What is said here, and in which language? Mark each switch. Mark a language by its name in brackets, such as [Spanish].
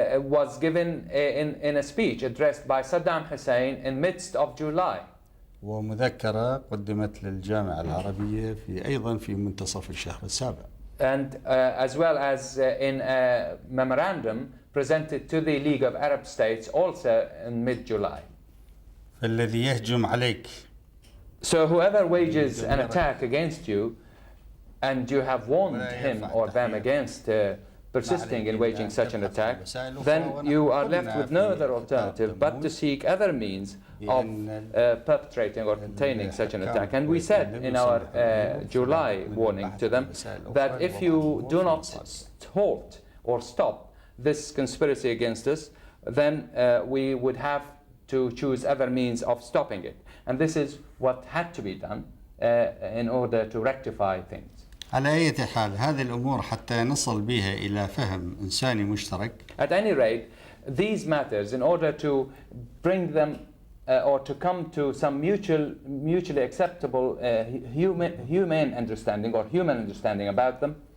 [English] was given in a speech addressed by Saddam Hussein in midst of July. [Arabic] ومذكرة قدمت للجامعة العربية أيضا في منتصف الشهر السابع. [English] And as well as in a memorandum presented to the League of Arab States also in mid-July. [Arabic] فالذي يهجم عليك [English] So whoever wages an attack against you, and you have warned him or them against persisting in waging such an attack, then you are left with no other alternative but to seek other means of perpetrating or containing such an attack. And we said in our July warning to them that if you do not halt or stop this conspiracy against us, then we would have to choose other means of stopping it. And this is what had to be done in order to rectify things. [Arabic] على أي حال هذه الأمور حتى نصل بها إلى فهم إنساني مشترك. [English] At any rate, these matters, in order to bring them or to come to some mutually acceptable humane understanding or human understanding about them,